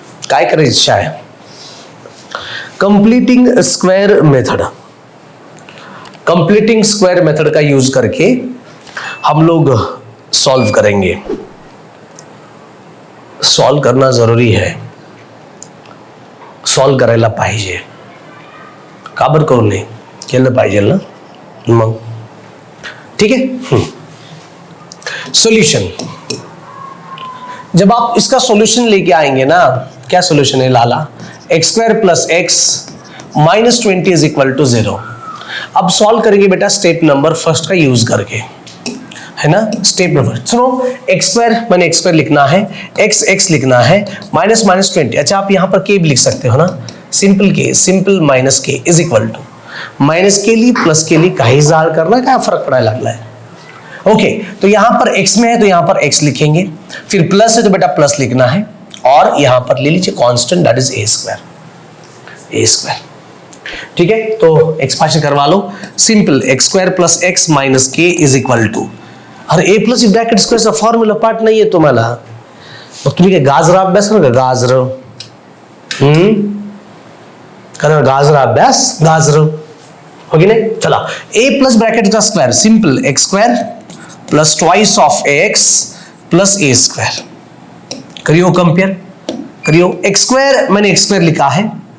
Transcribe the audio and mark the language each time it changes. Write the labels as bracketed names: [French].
[Marathi] काय करायची इच्छा आहे, completing square method. [Hindi] Completing square method का यूज करके हम लोग सॉल्व करेंगे. सॉल्व करना जरूरी है, [Marathi] सॉल्व करायला पाहिजे. का बरं करू नये, केलं पाहिजे ना मग. [Hindi] ठीक है. सॉल्यूशन, जब आप इसका सॉल्यूशन लेके आएंगे ना, क्या सॉल्यूशन है लाला, x square plus x minus 20 is equal to 0. अब सॉल्व करेंगे बेटा स्टेप नंबर फर्स्ट का यूज करके, है ना. स्टेप नंबर, सुनो, एक्स स्क्वायर मैंने एक्स स्क्वायर लिखना है, एक्स एक्स लिखना है, माइनस माइनस 20. अच्छा आप यहाँ पर के भी लिख सकते हो ना, सिंपल के, सिंपल माइनस के इज इक्वल टू, माइनस के लिए प्लस के लिए काही जाळ करना, क्या फर्क पड़ायला लागला है. ओके, तो यहां पर x में है तो यहां पर x लिखेंगे, फिर प्लस है तो बेटा प्लस लिखना है, और यहां पर ले लीजिए constant, that is a square. ठीक है, तो एक्सपांशन करवा लो. [Marathi] Simple x square plus x minus K is equal to, अरे ए प्लस ब्रॅकेट स्क्वेअरचा फॉर्म्युला पाठ नाहीये तुम्हाला, मग तुम्ही काय गाजर अभ्यास करा, गाजर करा, गाजर अभ्यास, गाजर हो की नाही. [English] चला, a plus bracket का square, simple x square plus twice of x plus a square. [Hindi] करियो कंपेयर, करियो. एक्स स्क्वायर मैंने एक्स स्क्वायर लिखा है.